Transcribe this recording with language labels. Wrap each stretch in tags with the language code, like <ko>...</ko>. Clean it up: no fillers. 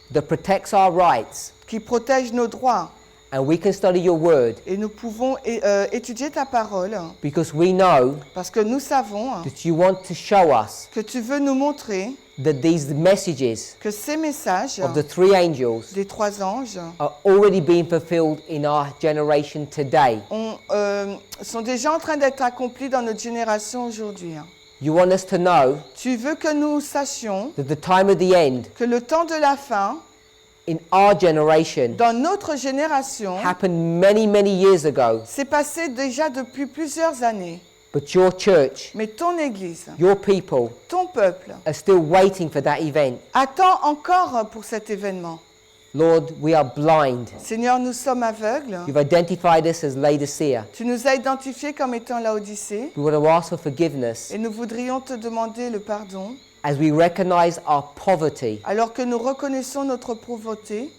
<en>that protects our rights</en> <fr>qui protège nos droits</fr> <en>And we can study your word</en> <fr>Et nous pouvons étudier ta parole</fr> <en>because we know</en> <fr>parce que nous savons</fr> <en>that you want to show us</en> <fr>que tu veux nous montrer</fr> <en>that these messages</en> <fr>que ces messages</fr> <en>of the three angels</en> <fr>des 3 anges</fr> <en>are already being fulfilled in our generation today.</en> <fr>sont déjà en train d'être accomplis dans notre génération aujourd'hui.</fr> <en>You want us to know</en> <fr>Tu veux que nous sachions</fr> <en>that the time of the end</en> <fr>que le temps de la fin,</fr> <en>in our generation</en> <fr>dans notre génération,</fr> <en>happened many, many years ago.</en> <fr>s'est passé déjà depuis plusieurs années.</fr> <en>But your church,</en> <fr>Mais ton Église,</fr> <en>your people,</en> <fr>ton peuple,</fr> <en>are still waiting for that event.</en> <fr>attend encore pour cet événement.</fr> <en>Lord, we are blind.</en> <fr>Seigneur, nous sommes aveugles.</fr> <en>You've identified us as Laodicea.</en> <fr>Tu nous as identifiés comme étant Laodicée</fr> <en>We want to ask for forgiveness</en> <fr>et nous voudrions te demander le pardon.</fr> <en>as we recognize our poverty.</en> <fr>Alors que nous reconnaissons notre pauvreté,</fr>